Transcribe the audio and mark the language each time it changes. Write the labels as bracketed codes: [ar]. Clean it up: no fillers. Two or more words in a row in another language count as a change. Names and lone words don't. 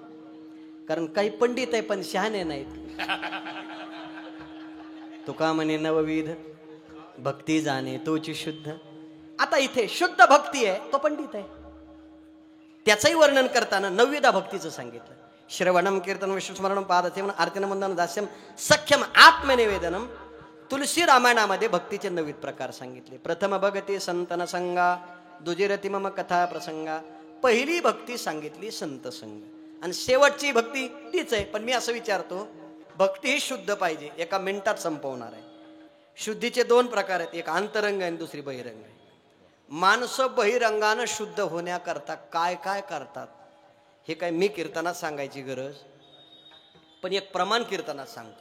[mr] कारण काही पंडित आहे पण शहाणे नाहीत. तुका म्हणे नवविध भक्ती जाणे तोची शुद्ध. आता इथे शुद्ध भक्ती आहे, तो पंडित आहे. त्याचंही वर्णन करताना नवविधा भक्तीचं सांगितलं. [sa] श्रवणम कीर्तन विष्णुस्मरणम पादसेवन आरतीनं वंदन दास्यम सख्यम आत्मनिवेदनम. [mr] तुलसी रामायणामध्ये भक्तीचे 9 प्रकार सांगितले. [awa] प्रथम भगती संतन संगा, दुजिरती मम कथा प्रसंगा. [mr] पहिली भक्ती सांगितली संत संग, आणि शेवटची भक्ती तीच आहे. पण मी असं विचारतो, भक्ती ही शुद्ध पाहिजे, एका मिनिटात संपवणार आहे. शुद्धीचे 2 प्रकार आहेत, एक अंतरंग आणि दुसरी बहिरंग आहे. माणसं बहिरंगानं शुद्ध होण्याकरता काय काय करतात हे काय मी कीर्तनात सांगायची गरज, पण एक प्रमाण कीर्तनात सांगतो.